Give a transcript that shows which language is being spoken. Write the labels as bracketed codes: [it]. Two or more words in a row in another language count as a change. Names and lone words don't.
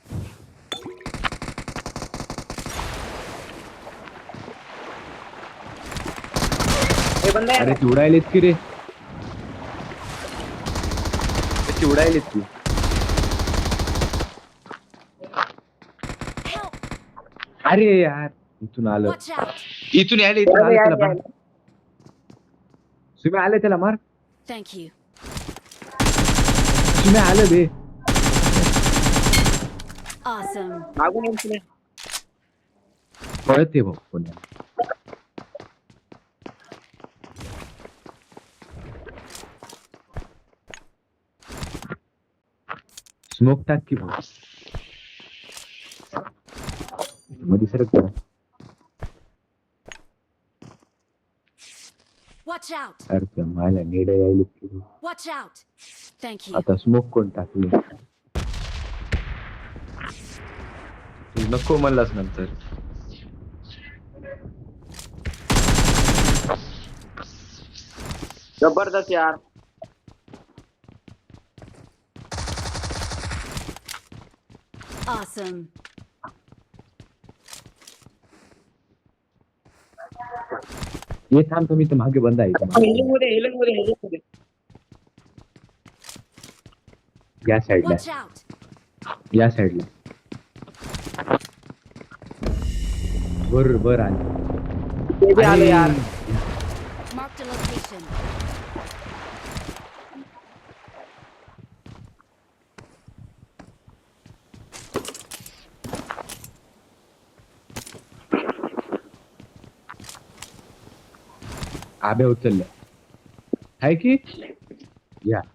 [mr] हे बंद आहे. अरे ती उडायलेत की रे. ती उडायलेत की. अरे यार इथून आलं. [en] Watch out. [mr] इथून यायला इथून आलं त्याला मार. तुम्ही आले त्याला मार. [en] Thank you. [mr] तुम्ही आलं बे. [en] Awesome. [mr] मागून येऊन तुला. पळते भाऊ पुन्हा. स्मोक टाक की भाऊ. मध्ये सरक करा. [en] Watch out. [mr] अरे त्या माझ्या नेडे यायला की. [en] Watch out. Thank you. [mr] आता स्मोक कोण टाकले? तू नको म्हणलास नंतर. जबरदस्त यार. [en] Awesome. [mr] ये थांब तुम्ही तर मागे बंद आहे. हेलिंग मध्ये. या साईडला. [en] Watch out. [mr] या साईडला. वर आले. ते बी आलं यार. [en] Marked a location. [mr] आबे उचललं आहे की या.